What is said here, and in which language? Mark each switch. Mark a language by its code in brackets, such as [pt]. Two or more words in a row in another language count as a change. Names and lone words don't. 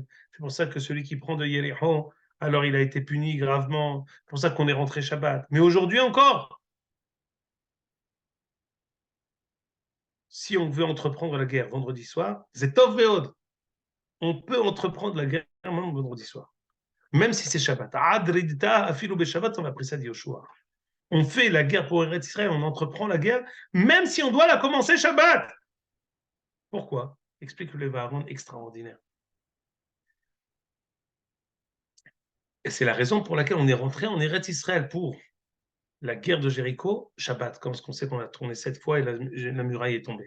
[fr] C'est pour ça que celui qui prend de Yericho, alors il a été puni gravement. C'est pour ça qu'on est rentré Shabbat. Mais aujourd'hui encore, si on veut entreprendre la guerre vendredi soir, c'est [he] טוב ועוד. [fr] On peut entreprendre la guerre même vendredi soir. même si c'est Shabbat. [he] עד רדתה אפילו בשבת, [fr] on a pris ça d'Yoshua. On fait la guerre pour Eretz Israël, on entreprend la guerre, même si on doit la commencer Shabbat. Pourquoi? Explique le Vaharon extraordinaire. Et c'est la raison pour laquelle on est rentré en Eretz Israël pour la guerre de Jéricho, Shabbat, comme ce qu'on sait qu'on a tourné 7 fois et la muraille est tombée.